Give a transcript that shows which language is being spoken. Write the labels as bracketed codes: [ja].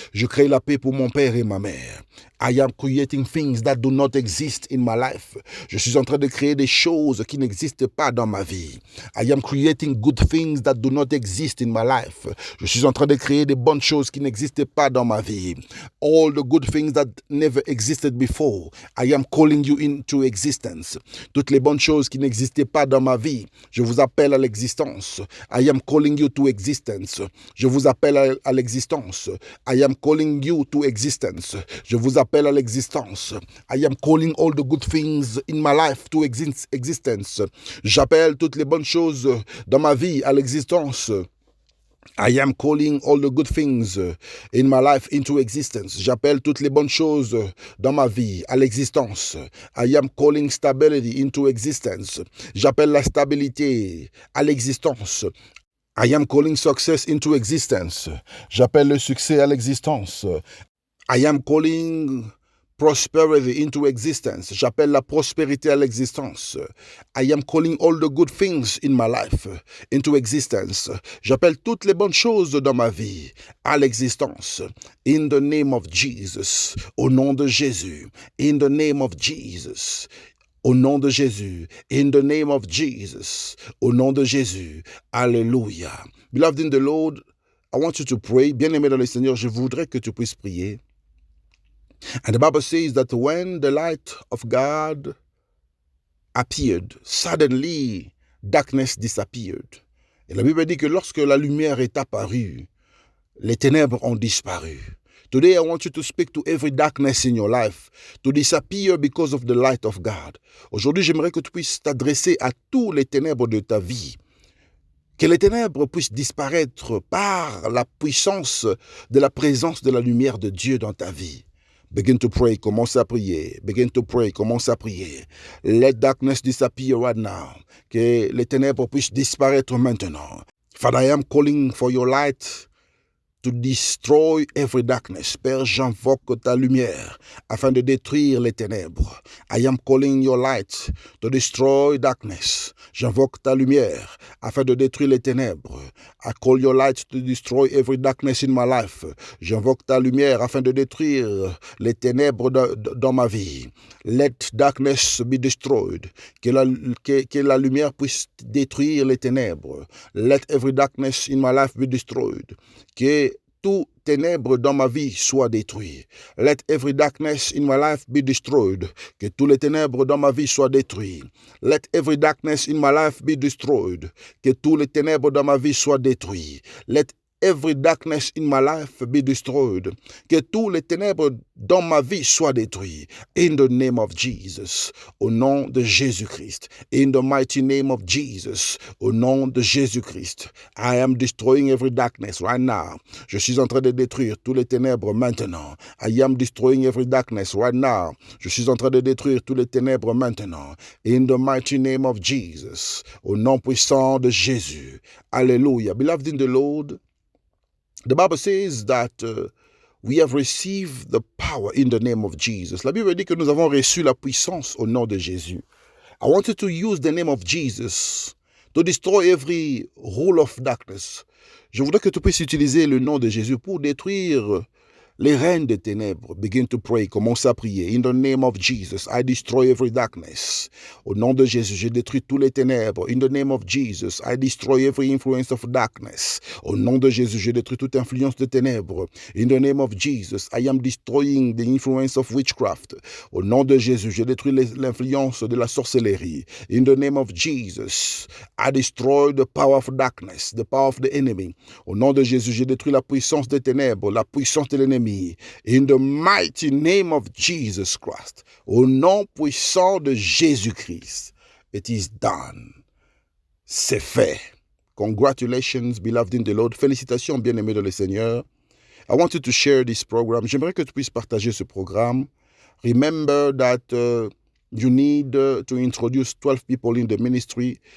[fr] Je crée la paix pour mon père et ma mère. [en] I am creating things that do not exist in my life. [fr] Je suis en train de créer des choses qui n'existent pas dans ma vie. [en] I am creating good things that do not exist in my life. [fr] Je suis en train de créer des bonnes choses qui n'existent pas dans ma vie. [en] All the good things that never existed before, I am calling you into existence. [fr] Toutes les bonnes choses qui n'existaient pas dans ma vie, je vous appelle à l'existence. [en] I am calling you to existence. [fr] Je vous appelle à l'existence. [en] I am calling you to existence. [fr] Je vous appelle à l'existence. [en] I am calling all the good things in my life to existence. [fr] J'appelle toutes les bonnes choses dans ma vie à l'existence. [en] I am calling all the good things in my life into existence. [fr] J'appelle toutes les bonnes choses dans ma vie à l'existence. [en] I am calling stability into existence. [fr] J'appelle la stabilité à l'existence. [en] I am calling success into existence. [fr] J'appelle le succès à l'existence. [en] I am calling prosperity into existence. [fr] J'appelle la prospérité à l'existence. [en] I am calling all the good things in my life into existence. [fr] J'appelle toutes les bonnes choses dans ma vie à l'existence. [en] In the name of Jesus. [fr] Au nom de Jésus. [en] In the name of Jesus. [fr] Au nom de Jésus. [en] In the name of Jesus. [fr] Au nom de Jésus. [en] Alléluia. Beloved in the Lord, I want you to pray. [fr] Bien-aimé dans le Seigneur, je voudrais que tu puisses prier. [en] And the Bible says that when the light of God appeared, suddenly darkness disappeared. [fr] Et la Bible dit que lorsque la lumière est apparue, les ténèbres ont disparu. [en] Today, I want you to speak to every darkness in your life to disappear because of the light of God. [fr] Aujourd'hui, j'aimerais que tu puisses t'adresser à tous les ténèbres de ta vie. Que les ténèbres puissent disparaître par la puissance de la présence de la lumière de Dieu dans ta vie. [en] Begin to pray, [fr] commence à prier. [en] Begin to pray, commence à prier. Let darkness disappear right now. [fr] Que les ténèbres puissent disparaître maintenant. [en] Father, I am calling for your light to destroy every darkness. [fr] Père, j'invoque ta lumière afin de détruire les ténèbres. [en] I am calling your light to destroy darkness. [fr] J'invoque ta lumière afin de détruire les ténèbres. [en] I call your light to destroy every darkness in my life. [fr] J'invoque ta lumière afin de détruire les ténèbres dans ma vie. [en] Let darkness be destroyed. [fr] Que la lumière puisse détruire les ténèbres. [en] Let every darkness in my life be destroyed. [fr] Que tout ténèbres dans ma vie soit détruit. [en] Let every darkness in my life be destroyed. [fr] Que tous les ténèbres dans ma vie soient détruits. [en] Let every darkness in my life be destroyed. [fr] Que tous les ténèbres dans ma vie soient détruits. [en] Let every darkness in my life be destroyed. [fr] Que tous les ténèbres dans ma vie soient détruits. [en] In the name of Jesus. [fr] Au nom de Jésus-Christ. [en] In the mighty name of Jesus. [fr] Au nom de Jésus-Christ. [en] I am destroying every darkness right now. [fr] Je suis en train de détruire tous les ténèbres maintenant. [en] I am destroying every darkness right now. [fr] Je suis en train de détruire tous les ténèbres maintenant. [en] In the mighty name of Jesus. [fr] Au nom puissant de Jésus. [en] Alléluia. Beloved in the Lord, the Bible says that we have received the power in the name of Jesus. [fr] La Bible dit que nous avons reçu la puissance au nom de Jésus. [en] I want you to use the name of Jesus to destroy every rule of darkness. [fr] Je voudrais que tu puisses utiliser le nom de Jésus pour détruire les règnes des ténèbres. [en] Begin to pray. [fr] Commence à prier. [en] In the name of Jesus, I destroy every darkness. [fr] Au nom de Jésus, je détruis tous les ténèbres. [en] In the name of Jesus, I destroy every influence of darkness. [fr] Au nom de Jésus, je détruis toute influence de ténèbres. [en] In the name of Jesus, I am destroying the influence of witchcraft. [fr] Au nom de Jésus, je détruis l'influence de la sorcellerie. [en] In the name of Jesus, I destroy the power of darkness, the power of the enemy. [fr] Au nom de Jésus, je détruis la puissance des ténèbres, la puissance de l'ennemi. [en] In the mighty name of Jesus Christ. [fr] Au nom puissant de Jésus-Christ. [en] It is done. [fr] C'est fait. [en] Congratulations, beloved in the Lord. [fr] Félicitations, bien-aimés dans le Seigneur. [en] I want you to share this program. [fr] J'aimerais que tu puisses partager ce programme. [en] Remember that you need to introduce 12 people in the ministry.